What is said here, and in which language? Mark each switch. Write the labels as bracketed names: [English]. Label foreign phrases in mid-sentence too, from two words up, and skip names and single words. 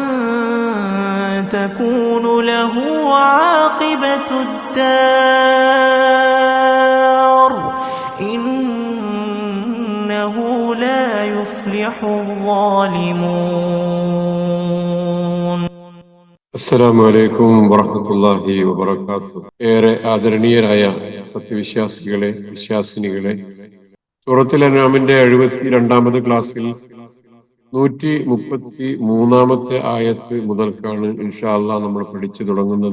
[Arabic] تكون له عاقبة الدار إنه لا يفلح الظالمون. السلام عليكم ورحمة الله وبركاته. [Malayalam] ഏറെ ആദരണീയരായ സത്യവിശ്വാസികളെ, വിശ്വാസിനികളെ, സൂറത്തുൽ അൻആമിന്റെ 72ാമത് ക്ലാസ്സിൽ 133ാമത്തെ ആയത്ത് മുതൽക്കാണ് [Arabic] إن شاء الله [Malayalam] നമ്മൾ പഠിച്ചു തുടങ്ങുന്നത്.